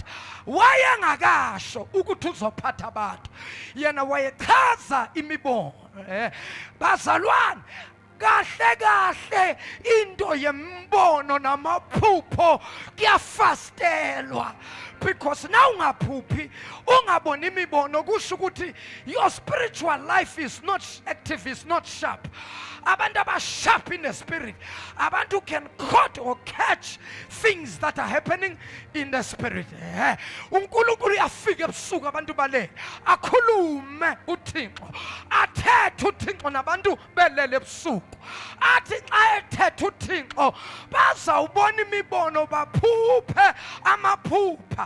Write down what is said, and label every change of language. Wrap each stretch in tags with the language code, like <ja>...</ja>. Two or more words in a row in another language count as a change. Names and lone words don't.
<nd>Wayengakasho ukuthi uzophatha abantu, yena wayechaza imibono. Bazalwane, kahle kahle into yembono namaphupho kuyafastelwa,</nd> <en>because now</en> <nd>ungaphuphi ungabona imibono kusho ukuthi</nd> <en>your spiritual life is not active, is not sharp.</en> <nd>Abantu abasharp</nd> <en>in the spirit, abantu who can quote or catch things that are happening in the spirit.</en> <nd>uNkulunkulu uyafika ebusuku abantu bale akhulume uThixo,</nd> <xh>athethe uThixo nabantu belele ebusuku, athi xa ethethe uThixo bazawubona imibono baphuphe amaphupha.</xh>